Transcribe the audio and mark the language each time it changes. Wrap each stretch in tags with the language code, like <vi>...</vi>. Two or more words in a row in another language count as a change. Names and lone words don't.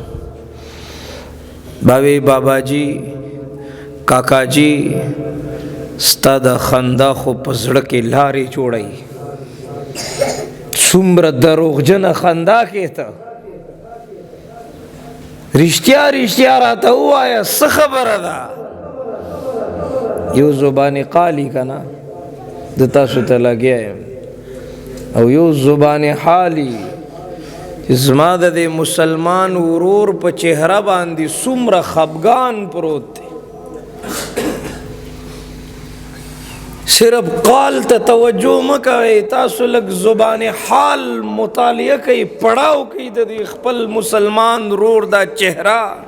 <ps>باوی بابا جی کاکا جی ستا د خندا خو په زړه کې لارې جوړوي. څومره دروغجنه خندا کې ته رښتیا رښتیا راته ووایه، څه خبره ده؟ یو زبان قالی که نه، د تاسو ته لګیا یم، او یو زبان حالی چې زما د دې مسلمان ورور په چهره باندې څومره خفګان پروت دی. صرف قال ته توجه مه کوئ، تاسو لږ زبان حال مطالعه کوئ، پړاو کوئ د دې خپل مسلمان ورور دا چهره.</ps>